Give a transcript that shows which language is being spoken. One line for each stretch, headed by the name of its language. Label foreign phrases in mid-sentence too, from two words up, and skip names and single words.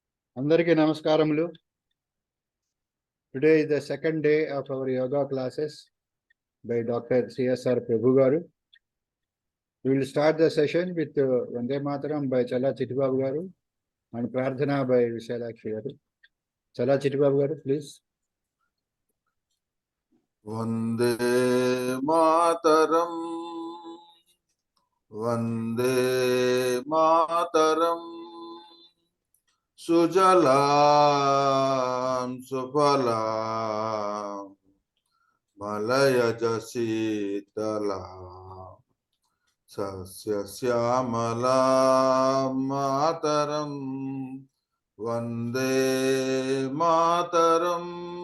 Telugu: అందరికీ నమస్కారములు.
English: Today is the second day of our yoga classes by Dr. CSR Prabhu garu. We will start the session with Vande Mataram by Chala Chittibabu garu and Prarthana by Vishalakshi garu. Chala Chittibabu garu, please.
Sanskrit: वन्दे मातरम्, वन्दे मातरम्, सुजलाम् सुफलाम्, मलय जशीतलाम्, सस्य श्यामलाम् मातरम्, वन्दे मातरम्.